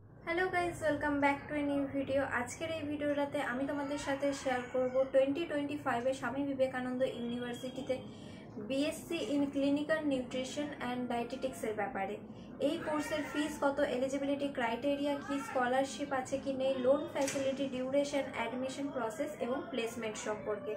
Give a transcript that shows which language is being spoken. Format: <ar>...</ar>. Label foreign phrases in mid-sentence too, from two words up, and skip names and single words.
<en>Hello guys welcome back to a new video.</en> <bn>आजकेर এই ভিডিওটাতে আমি তোমাদের সাথে শেয়ার করব 2025 এ স্বামী বিবেকানন্দ ইউনিভার্সিটিতে</bn> <en>BSc in Clinical Nutrition and Dietetics</en> <bn>এর ব্যাপারে। এই কোর্সের ফিস কত,</bn> <en>eligibility criteria</en> <bn>কি, স্কলারশিপ আছে কি নেই,</bn> <en>loan facility,</en> <bn>ডিউরেশন,</bn> <en>admission process</en> <bn>এবং প্লেসমেন্ট সম্পর্কে।</bn>